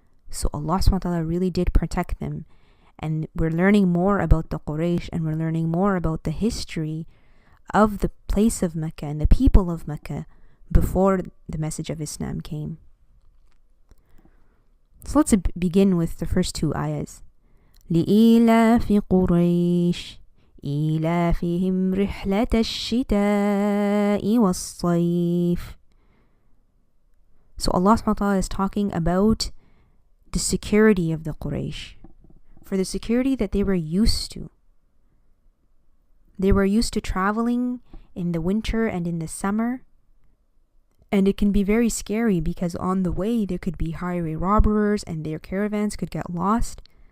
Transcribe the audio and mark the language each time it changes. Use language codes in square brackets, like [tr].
[en] So Allah subhanahu wa ta'ala really did protect them. And we're learning more about the Quraysh, and we're learning more about the history of the place of Mecca and the people of Mecca before the message of Islam came. So let's begin with the first two ayahs. [ar] لإيلاف قريش إيلافهم رحلة الشتاء والصيف. [en] So Allah subhanahu wa ta'ala is talking about the security of the Quraysh, for the security that they were used to. They were used to traveling in the winter and in the summer, and it can be very scary because on the way there could be highway robbers and their caravans could get lost.